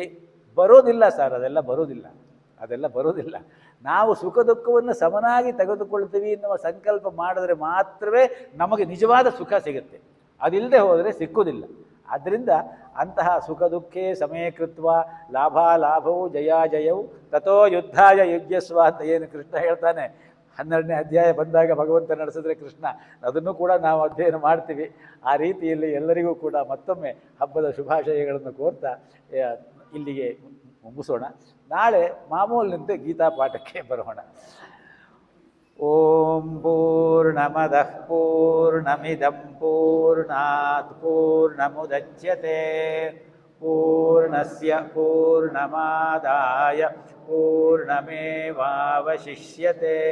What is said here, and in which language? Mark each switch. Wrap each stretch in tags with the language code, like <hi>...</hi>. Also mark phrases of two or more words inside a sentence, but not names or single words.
<kn>ಬರೋದಿಲ್ಲ ಸರ್, ಅದೆಲ್ಲ ಬರೋದಿಲ್ಲ. ನಾವು ಸುಖ ದುಃಖವನ್ನು ಸಮನಾಗಿ ತೆಗೆದುಕೊಳ್ತೀವಿ ಎನ್ನುವ ಸಂಕಲ್ಪ ಮಾಡಿದ್ರೆ ಮಾತ್ರವೇ ನಮಗೆ ನಿಜವಾದ ಸುಖ ಸಿಗುತ್ತೆ. ಅದಿಲ್ಲದೆ ಹೋದರೆ ಸಿಕ್ಕುವುದಿಲ್ಲ. ಆದ್ದರಿಂದ ಅಂತಹ</kn> <sa>ಸುಖ ದುಃಖೇ ಸಮೀಕೃತ್ವ ಲಾಭ ಲಾಭವು ಜಯಾಜಯವು ತಥೋ ಯುದ್ಧಾಯ ಯುಜ್ಯಸ್ವ</sa> <kn>ಅಂತ ಏನು ಕೃಷ್ಣ ಹೇಳ್ತಾನೆ 12ನೇ ಅಧ್ಯಾಯ ಬಂದಾಗ ಭಗವಂತ ನಡೆಸಿದ್ರೆ ಕೃಷ್ಣ, ಅದನ್ನು ಕೂಡ ನಾವು ಅಧ್ಯಯನ ಮಾಡ್ತೀವಿ. ಆ ರೀತಿಯಲ್ಲಿ ಎಲ್ಲರಿಗೂ ಕೂಡ ಮತ್ತೊಮ್ಮೆ ಹಬ್ಬದ ಶುಭಾಶಯಗಳನ್ನು ಕೋರ್ತಾ ಇಲ್ಲಿಗೆ ಮುಗಿಸೋಣ. ನಾಳೆ ಮಾಮೂಲಿನಂತೆ ಗೀತಾ ಪಾಠಕ್ಕೆ ಬರೋಣ.</kn> <sa>ಓಂ ಪೂರ್ಣಮದಃ ಪೂರ್ಣಮಿದಂ ಪೂರ್ಣಾತ್ ಪೂರ್ಣಮುದಚ್ಯತೆ ಪೂರ್ಣಸ್ಯ ಪೂರ್ಣಮಾದಾಯ ಪೂರ್ಣಮೇವಾವಶಿಷ್ಯತೆ.</sa>